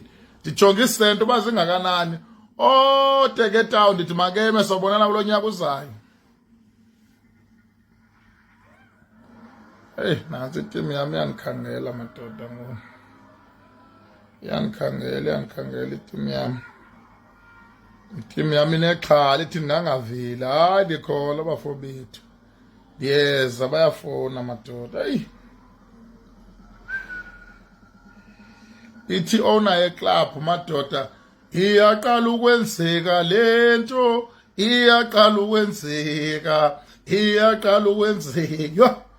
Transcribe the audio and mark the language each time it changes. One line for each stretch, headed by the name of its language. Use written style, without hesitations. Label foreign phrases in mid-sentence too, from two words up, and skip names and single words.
Xhosa: Ndijonga isento uba zingakanani. Oh, Teke Town ndithi makeme sobonana kulo nyaka uzayo. Hey, nansi itimu yami yangikhangela madoda ngoku. Yangikhangela itimu yami. Itimu yami inexhala ithi ndingangavila. Hayi ndikhola abafowethu. Ndiyeza bayafona madoda. Hey. Ithi owner yeclub madoda. Iyaqala ukwenzeka lento. Iyaqala ukwenzeka. Iyaqala ukwenzeka.